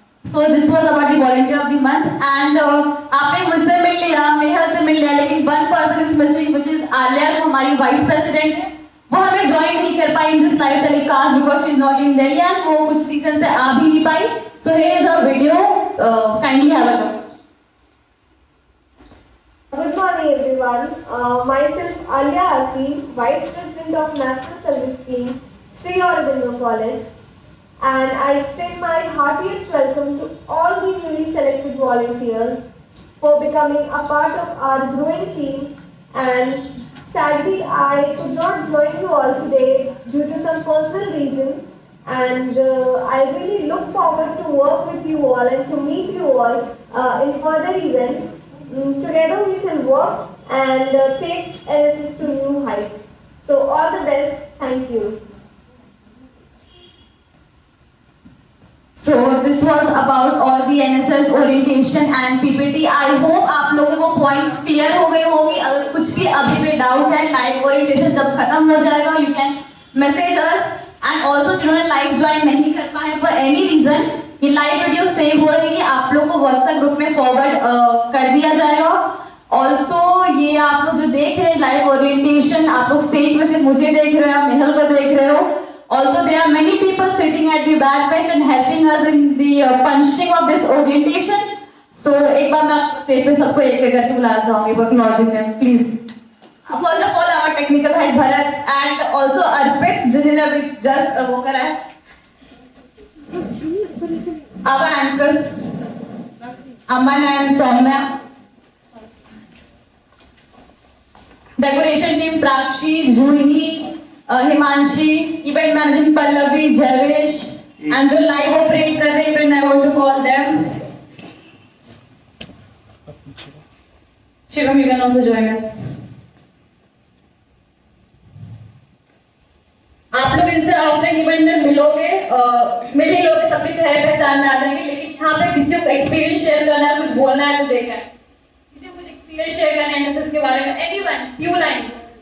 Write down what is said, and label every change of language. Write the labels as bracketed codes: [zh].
[en] So this was about the volunteer of the month. And [hi] आपने मुझसे मिल लिया, मेहर से मिल लिया, लेकिन [en] one person is missing which is Alia, [hi] जो हमारी वाइस प्रेसिडेंट है। वो हमें ज्वाइन नहीं कर पाई [en] in this live telecast because she is not in Delhi [hi] and वो कुछ रीजन से आ भी नहीं पाई। [en] So here is a video, kindly have a look. Good morning everyone. Myself Alia Asif, Vice President of National Service Scheme, Sri Aurobindo College, and I extend my heartiest welcome to all the newly selected volunteers for becoming a part of our growing team. And sadly, I could not join you all today due to some personal reason, and I really look forward to work with you all and to meet you all in further events. Together we shall work and take NSS to new heights. So all the best. Thank you. So this was about all the NSS orientation and PPT. I hope [hi] आप लोगों को point clear हो गए होंगे। अगर कुछ भी अभी भी डाउट है, लाइव ओरिएंटेशन जब खत्म हो जाएगा [en] You can message us. [hi] And also जिन्होंने लाइव ज्वाइन नहीं कर पाए फॉर एनी रीजन, ये लाइव वीडियो सेव हो रही है, आप लोग को व्हाट्सएप ग्रुप में फॉरवर्ड कर दिया जाएगा। ऑल्सो ये आप लोग जो देख रहे हैं लाइव ओरिएंटेशन, आप लोग स्टेज में से मुझे देख रहे हो, मेहल को देख रहे हो। [en] Also, there are many people sitting at the back bench and helping us in the punching of this orientation. [hi] सो एक बार मैं स्टेज पे सबको एक एक करके बुलाना चाहूंगी, [en] acknowledging them, please. First of all, our technical head Bharat and also Arpit, [hi] जिन्होंने अभी just वो करा है. [en] Our anchors, Aman and Soumya. Decoration team Prakshi, Juhi, Himanshi, event managing Pallavi, Javesh, and [hi] जो live operate कर रहे हैं, [en] even I want to call them. Shivam, you can also join us. [hi] आप लोग इनसे ऑफलाइन इवेंट में मिलोगे, मिल ही लोगे, सबके चेहरे पहचान में आ जाएंगे, लेकिन यहाँ पे किसी को एक्सपीरियंस शेयर करना है, कुछ बोलना है, कुछ देखना है, किसी को कुछ एक्सपीरियंस शेयर करना है एनएसएस के बारे में, एनीवन, few lines.